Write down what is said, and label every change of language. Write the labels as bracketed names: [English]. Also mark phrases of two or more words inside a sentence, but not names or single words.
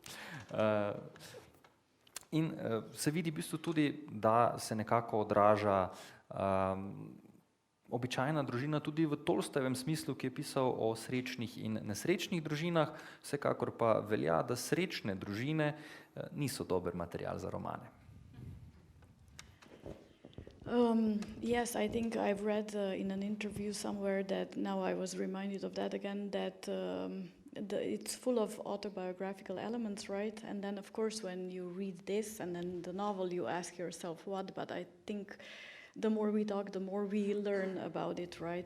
[Slovenian] In se vidi v bistvu tudi, da se nekako odraža običajna družina tudi v Tolstojevem smislu, ki je pisal o srečnih in nesrečnih družinah, vsekakor pa velja, da srečne družine niso dober material za romane. [English] Yes, I think I've read in an interview somewhere that now I was reminded of that again, that it's full of autobiographical elements, right? And then, of course, when you read this and then the novel, you ask yourself what, but I think the more we talk, the more we learn about it, right?